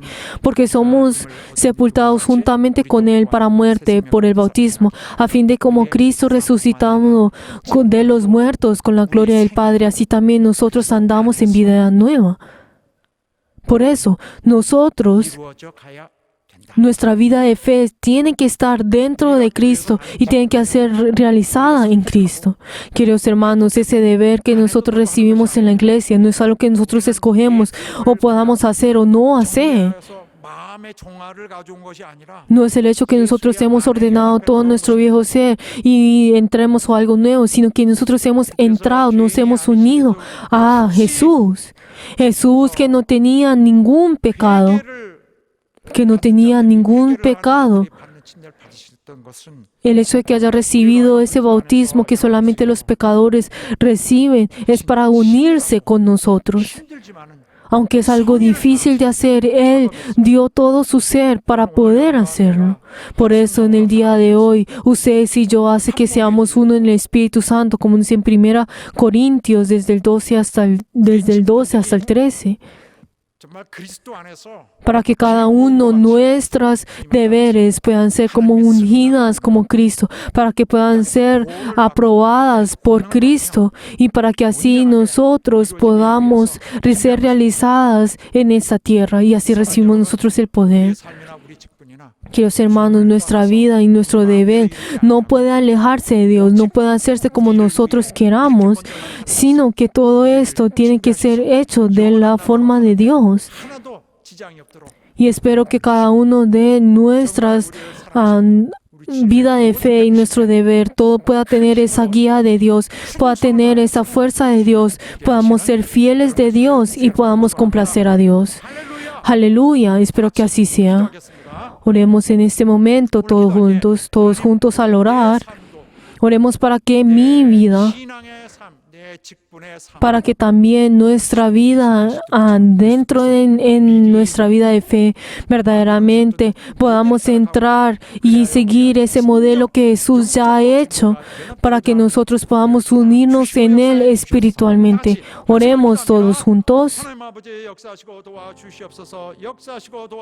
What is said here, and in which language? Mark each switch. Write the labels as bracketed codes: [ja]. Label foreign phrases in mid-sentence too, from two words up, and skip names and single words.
[es] Porque somos sepultados juntamente con Él para muerte por el bautismo, a fin de como Cristo resucitado de los muertos con la gloria del Padre, así también nosotros andamos en vida nueva. Por eso, nosotros, [ko] 이루어져 가야 된다. [es] nuestra vida de fe tiene que estar dentro de Cristo y tiene que ser realizada en Cristo. Queridos hermanos, ese deber que nosotros recibimos en la iglesia no es algo que nosotros escogemos o podamos hacer o no hacer. [ko] 그래서 마음의 종아를 가져온 것이 아니라 [es] No es el hecho que nosotros hemos ordenado todo nuestro viejo ser y entremos a algo nuevo, sino que nosotros hemos entrado, nos hemos unido a Jesús. Jesús que no tenía ningún pecado, [ko] 회개를 [es] que no tenía ningún pecado. [ko] 받는 침례를 받으셨던 것은 [es] El hecho de que haya recibido ese bautismo que solamente los pecadores reciben es para unirse con nosotros. [ko] 힘들지만은 [es] Aunque es algo difícil de hacer, Él dio todo su ser para poder hacerlo. Por eso en el día de hoy, ustedes y yo hace que seamos uno en el Espíritu Santo, como dice en 1 Corintios desde el 12 hasta el 13. [ko] 정말 그리스도 안에서 [es] Para que cada uno nuestras deberes puedan ser como ungidas como Cristo, para que puedan ser aprobadas por Cristo y para que así nosotros podamos ser realizadas en esta tierra y así recibimos nosotros el poder. [ko] 삶이나 우리 직분이나 [es] Queridos hermanos, nuestra vida y nuestro deber no puede alejarse de Dios, no puede hacerse como nosotros queramos, sino que todo esto tiene que ser hecho de la forma de Dios. [ko] 하나도 지장이 없도록 [es] Y espero que cada uno de nuestras vida de fe y nuestro deber, todo pueda tener esa guía de Dios, pueda tener esa fuerza de Dios, podamos ser fieles de Dios y podamos complacer a Dios. Aleluya, espero que así sea. [ko] 하겠습니다. [es] Oremos en este momento todos juntos al orar. Oremos para que mi vida, [ko] 신앙의 삶, 내 직분의 삶, [es] para que también nuestra vida, dentro en nuestra vida de fe, verdaderamente podamos entrar y seguir ese modelo que Jesús ya ha hecho, para que nosotros podamos unirnos en Él espiritualmente. Oremos todos juntos. [ko] 하나님 아버지 역사하시고 도와주시옵소서. 역사하시고 도와